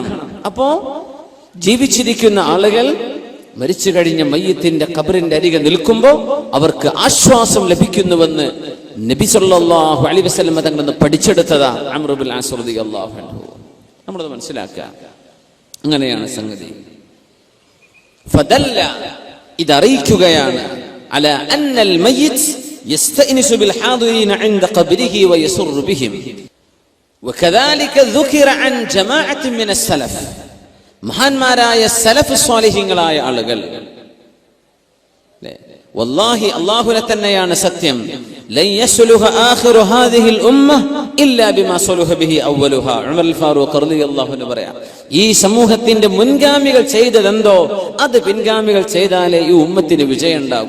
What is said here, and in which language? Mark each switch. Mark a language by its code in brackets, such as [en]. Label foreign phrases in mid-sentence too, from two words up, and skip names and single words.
[ml] അപ്പോ ജീവിച്ചിരിക്കുന്ന ആളുകൾ മരിച്ചു കഴിഞ്ഞ മയ്യത്തിന്റെ ഖബറിന്റെ അരികെ നിൽക്കുമ്പോൾ അവർക്ക് ആശ്വാസം ലഭിക്കുന്നുവെന്ന് നബി [ar] صلى الله عليه وسلم [ml] തങ്ങളിൽ നിന്ന് പഠിച്ചെടുത്തതാ അംർ ഇബ്നുൽ ആസ് [ar] رضي الله عنه. [ml] നമ്മളത് മനസ്സിലാക്കുക. അങ്ങനെയാണ് സംഗതി. [ar] ഫദല്ല, ഇതറിയിക്കുകയാണ് ألا أن الميت يستأنس بالحاضرين عند قبره ويسر بهم وكذلك ذكر عن جماعة من السلف. [ml] മഹാന്മാരായ സലഫ് സ്വാലിഹീങ്ങളായ ആളുകൾ, വല്ലാഹി അല്ലാഹുവിനെ തന്നെയാണ് സത്യം, [ar] لن يصلح آخر هذه الأمة إلا بما صلح به أولها. [ml] ഉമർ അൽ ഫാറൂഖ് [ar] رضي الله عنه [ml] പറയാ, ഈ സമൂഹത്തിന്റെ മുൻഗാമികൾ ചെയ്തതെന്തോ അത് പിൻഗാമികൾ ചെയ്താലേ ഈ ഉമ്മത്തിന് വിജയം ഉണ്ടാകൂ.